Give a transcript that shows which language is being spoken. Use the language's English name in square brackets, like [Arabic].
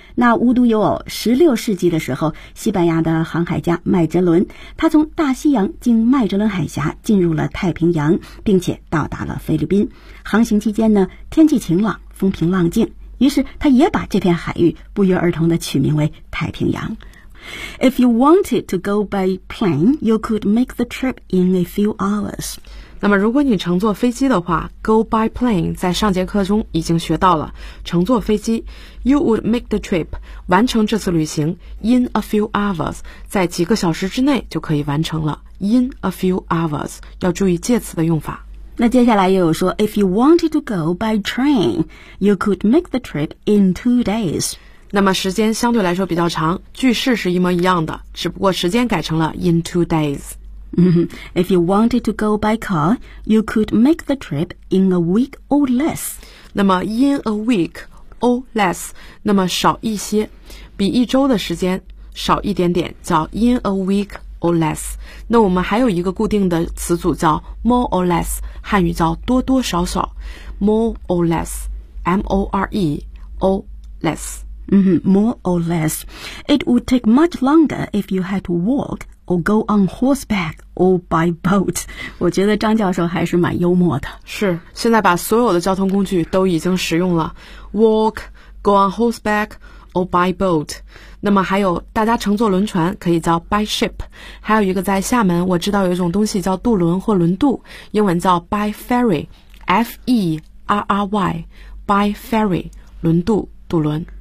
[Chinese] 那无独有偶，16世纪的时候，西班牙的航海家麦哲伦，他从大西洋经麦哲伦海峡进入了太平洋，并且到达了菲律宾。航行期间呢，天气晴朗，风平浪静，于是他也把这片海域不约而同地取名为太平洋。 [English] If you wanted to go by plane, you could make the trip in a few hours. [Chinese] 那么如果你乘坐飞机的话， go by plane 在上节课中已经学到了，乘坐飞机， [English] you would make the trip [Chinese] 完成这次旅行， [English] in a few hours [Chinese] 在几个小时之内就可以完成了， in a few hours 要注意介词的用法。那接下来又有说， [English] If you wanted to go by train, you could make the trip in 2 days。 [Chinese] 那么时间相对来说比较长，句式是一模一样的，只不过时间改成了 in 2 days。 [English] If you wanted to go by car, you could make the trip in a week or less。 [Chinese] 那么 [English] in a week or less， [Chinese] 那么少一些，比一周的时间少一点点，叫 in a week or less。那我们还有一个固定的词组叫 [English] more or less， [Chinese] 汉语叫多多少少， more or less， M-O-R-E or less。 [English] Mm-hmm, more or less. It would take much longer if you had to walk or go on horseback or by boat. [Chinese] 我觉得张教授还是蛮幽默的。是，现在把所有的交通工具都已经使用了。 [English] Walk, go on horseback or by boat. [Chinese] 那么还有大家乘坐轮船可以叫 [English] by ship. [Chinese] 还有一个在厦门我知道有一种东西叫渡轮或轮渡，英文叫 [English] by ferry, [Chinese] F-E-R-R-Y, by ferry, 轮渡，渡轮。